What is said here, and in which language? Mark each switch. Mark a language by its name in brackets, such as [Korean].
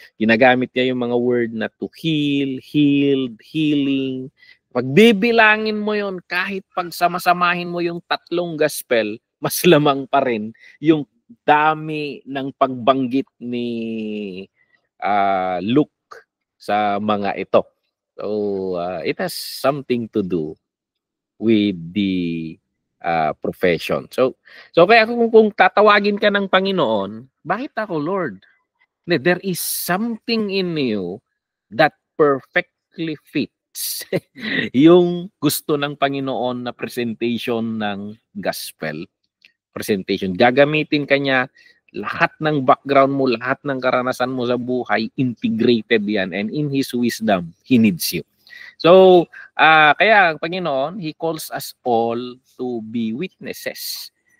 [Filipino] Ginagamit niya yung mga word na to heal, healed, healing. Pagbibilangin mo yon, kahit pagsamasamahin mo yung tatlong gospel, mas lamang pa rin yung dami ng pagbanggit ni Luke sa mga ito. [English] So, it has something to do with the profession. [Filipino] So kaya kung tatawagin ka ng Panginoon, bakit ako, Lord? [English] There is something in you that perfectly fits [Filipino] yung gusto ng Panginoon na presentation ng gospel. [English] Presentation. [Filipino] Gagamitin ka niya, lahat ng background mo, lahat ng karanasan mo sa buhay, integrated yan. [English] And in His wisdom, He needs you. [Filipino] So, kaya ang Panginoon, [English] He calls us all to be witnesses.